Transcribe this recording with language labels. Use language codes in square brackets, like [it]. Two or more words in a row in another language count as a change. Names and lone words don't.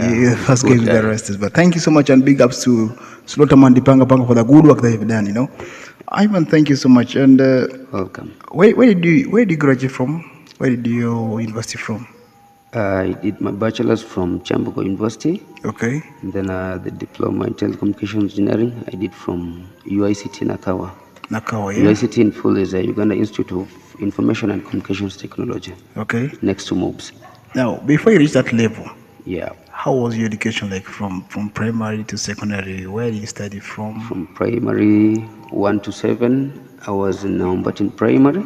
[en] he first gave the rest, but thank you so much and big ups to Slaughterman Dipanga Panga for the good work that you've done. Ivan, thank you so much. And welcome. Where did you graduate from? Where did you university from? I did my bachelor's from Chambuko University. Okay. And then the diploma in telecommunications engineering I did from UICT Nakawa. Nakawa, yeah. UICT in full is a Uganda Institute of Information and Communications Technology. Okay. Next to MOBS. Now, before you reach that level, yeah. How was your education like from primary to secondary? Where did you study from? From primary 1 to 7, I was in Umbatin Primary.